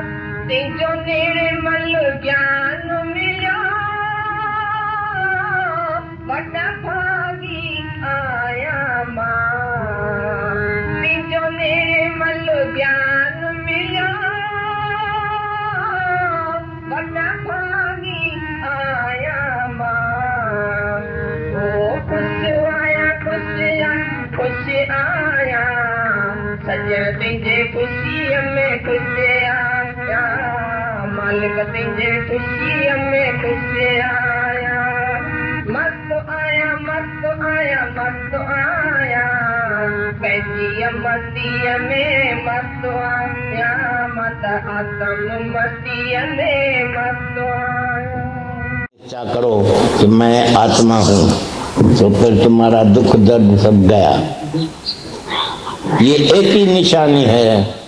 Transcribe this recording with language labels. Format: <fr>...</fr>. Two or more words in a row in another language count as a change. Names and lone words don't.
<sd>तुंहिंजो निर्मल ज्ञान मिलियो, वॾा भागी आया मां, तुंहिंजो निर्मल ज्ञान मिलियो, वॾा भागी आया मां। ओ खुश आया खुश आया खुश आया, सजण तुंहिंजे खुशीअ में खुश आया, मालिक तुंहिंजे खुशीअ में खुश आया। मस्त आया मस्त आया मस्त आया, पंहिंजी मस्तीअ में मस्त आया, मत आत्म मस्तीअ में मस्त आया।</sd> <hi>इच्छा करो कि मैं आत्मा हूँ, तो फिर तुम्हारा दुख दर्द सब गया। ये एक ही निशानी है।</hi>